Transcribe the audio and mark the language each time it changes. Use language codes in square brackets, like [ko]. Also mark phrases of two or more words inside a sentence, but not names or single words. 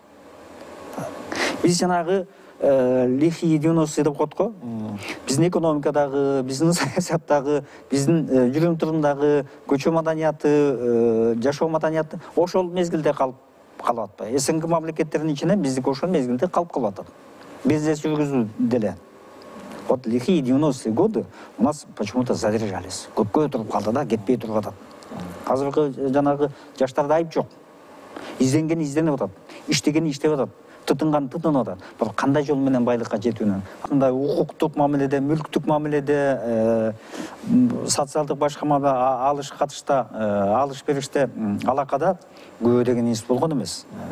[ky] Биз жанагы лихие 90 деп коет го. Биздин экономикадагы, биздин саясаттагы, биздин жүрүм турумдагы көчө маданияты, жашоо маданияты ошол мезгилде калып атпайбы? СНГ мамлекеттеринин ичинен биздики ошол мезгилде калып атат. Бизнес жүргүзүү деле. [ru] Вот лихие 90-е годы у нас почему-то задержались. [ky] Көпкө туруп калды да, кетпей туруп атат. Азыркы жанагы жаштарда айып жок. Изденгени изденип атат, иштегени иштеп атат, тытынган тытынып атат. Бирок кандай жол менен байлыкка жетүүнү, кандай укуктук мамиледе, мүлктүк мамиледе, социалдык башка алыш катышта, алыш бериште алакада көбө деген институт болгон эмес.